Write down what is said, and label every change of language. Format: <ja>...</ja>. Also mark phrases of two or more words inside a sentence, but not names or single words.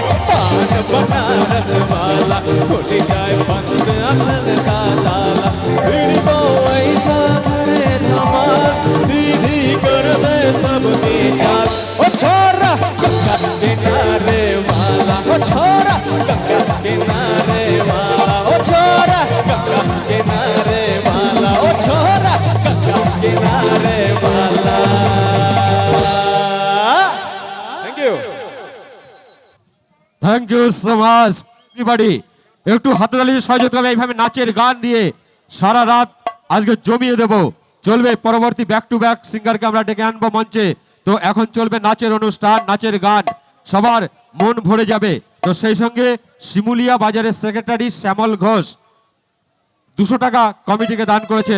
<hi>पान बनारस वाला भूल जाए बंद अकल का ताला फिर तो ऐसा करे धमाल सीधी कर दे सबकी चाल ओ छोरा गंगा किनारे वाला ओ छोरा गंगा किनारे वाला ओ छोरा गंगा किनारे वाला ओ छोरा गंगा किनारे वाला</hi> <en>Thank you so much everybody.</en> <bn>একটু হাততালি সহযোগিতা করবে এইভাবে নাচের গান দিয়ে সারা রাত আজকে জমিয়ে দেব। চলবে পরবর্তী</bn> <en>back to back</en> <bn>সিঙ্গারকে আমরা ডেকে আনবো মঞ্চে। তো এখন চলবে নাচের অনুষ্ঠান, নাচের গান, সবার মন ভরে যাবে। তো সেই সঙ্গে শিমুলিয়া বাজারের সেক্রেটারি শ্যামল ঘোষ 200 টাকা কমিটিকে দান করেছেন।</bn>